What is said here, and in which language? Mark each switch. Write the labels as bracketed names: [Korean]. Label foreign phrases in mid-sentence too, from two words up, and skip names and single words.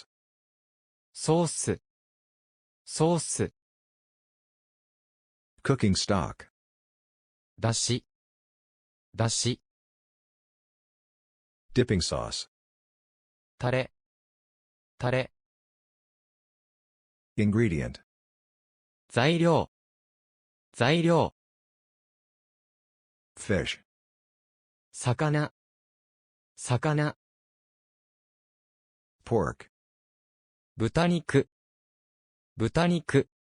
[Japanese] ソース。ソース。 [English] Cooking stock. [Japanese] だし。だし。 [English] Dipping sauce. [Japanese] タレ。タレ。 [English] Ingredient. [Japanese] 材料。材料。 [English] Fish. [Japanese] 魚。魚。 [English] Pork. [Japanese] 豚肉。豚肉。